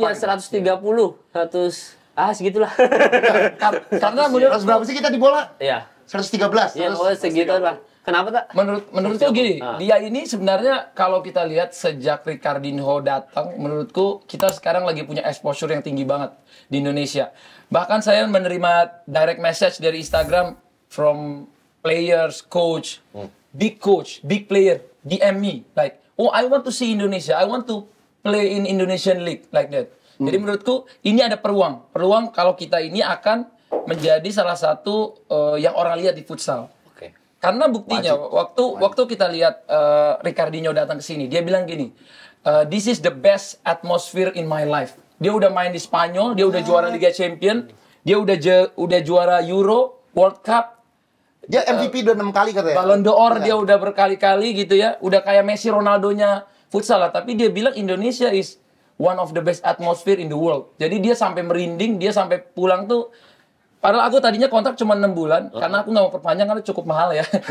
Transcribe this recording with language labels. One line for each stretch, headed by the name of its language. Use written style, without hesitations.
Indonesian: Iya, 130, 100 segitulah. Karena 100 berapa sih kita di bola? Iya. 113. Iya, pokoknya segitu lah. Kenapa, Tak? Menurutku gini, Ah. dia ini sebenarnya kalau kita lihat sejak Ricardinho datang, menurutku kita sekarang lagi punya exposure yang tinggi banget di Indonesia. Bahkan saya menerima direct message dari Instagram
English: from players, coach, big player, DM me like, oh I want to see Indonesia, I want to play in Indonesian League like that.
Indonesian: Jadi menurutku ini ada peluang kalau kita ini akan menjadi salah satu yang orang lihat di futsal. Oke. Karena buktinya waktu kita lihat Ricardinho datang ke sini, dia bilang gini,
English: this is the best atmosphere in my life.
Indonesian: Dia udah main di Spanyol, dia udah juara Liga Champion, dia udah juara Euro, World Cup, Dia MVP udah 6 kali katanya. Ballon d'Or Iya. dia udah berkali-kali gitu ya, udah kayak Messi, Ronaldonya futsal lah. Tapi dia bilang Indonesia
English: is one of the best atmosphere in the world.
Indonesian: Jadi dia sampai merinding, dia sampai pulang tuh. Padahal aku tadinya kontrak cuma 6 bulan, karena aku nggak mau perpanjang karena cukup mahal ya.